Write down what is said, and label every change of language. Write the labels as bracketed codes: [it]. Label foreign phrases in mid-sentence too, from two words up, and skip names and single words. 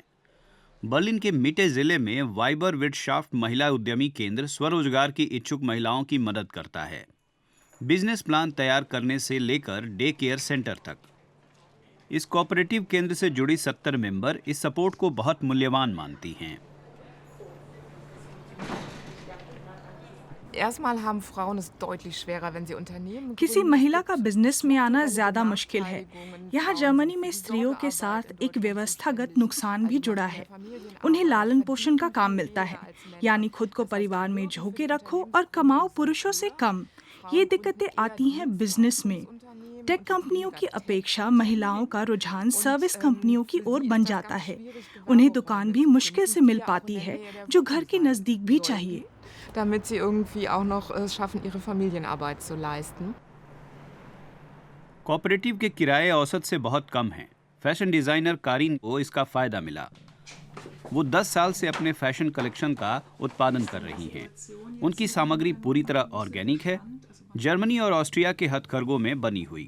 [hi] बर्लिन के मिटे जिले में वाइबर विटशाफ्ट महिला उद्यमी केंद्र स्वरोजगार की इच्छुक महिलाओं की मदद करता है, [en] business plan [hi] तैयार करने से लेकर [en] day care center [hi] तक। इस कोऑपरेटिव केंद्र से जुड़ी 70 मेंबर इस सपोर्ट को बहुत मूल्यवान मानती हैं। [de] Erstmal haben Frauen es deutlich schwerer, wenn sie Unternehmen [hi] किसी महिला का बिजनेस में आना ज्यादा मुश्किल है। यहाँ जर्मनी में स्त्रियों के साथ एक व्यवस्थागत नुकसान भी जुड़ा है। उन्हें लालन पोषण का काम मिलता है, यानी खुद को परिवार में झोंके रखो और कमाओ पुरुषों से कम। ये दिक्कतें आती हैं बिजनेस में। टेक कंपनियों की अपेक्षा महिलाओं का रुझान सर्विस कंपनियों की ओर बन जाता है। उन्हें दुकान भी मुश्किल से मिल पाती है, जो घर के नजदीक भी चाहिए। [de] damit sie irgendwie auch noch es schaffen, ihre Familienarbeit zu leisten. [hi] कोऑपरेटिव के किराए औसत से बहुत कम हैं। [en] fashion designer [hi] कारिन को इसका फायदा मिला। वो 10 साल से अपने [en] fashion collection [hi] का उत्पादन कर रही हैं। उनकी सामग्री पूरी तरह ऑर्गेनिक है, जर्मनी और ऑस्ट्रिया के हथकरघों में बनी हुई।